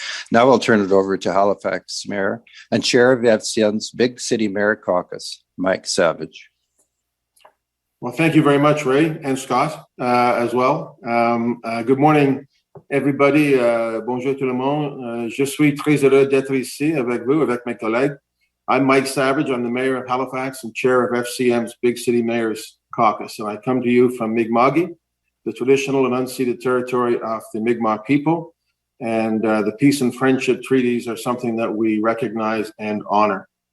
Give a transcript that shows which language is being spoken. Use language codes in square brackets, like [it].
[en] Now I'll turn it over to Halifax Mayor and Chair of FCM's Big City Mayor Caucus, Mike Savage. Well, thank you very much, Ray and Scott, as well. Good morning, everybody. [fr] Bonjour tout le monde. Je suis très heureux d'être ici avec vous, avec mes collègues. [en] I'm Mike Savage. I'm the mayor of Halifax and chair of FCM's Big City Mayors Caucus. And I come to you from Mi'kma'ki, the traditional and unceded territory of the Mi'kmaq people. And the peace and friendship treaties are something that we recognize and honor.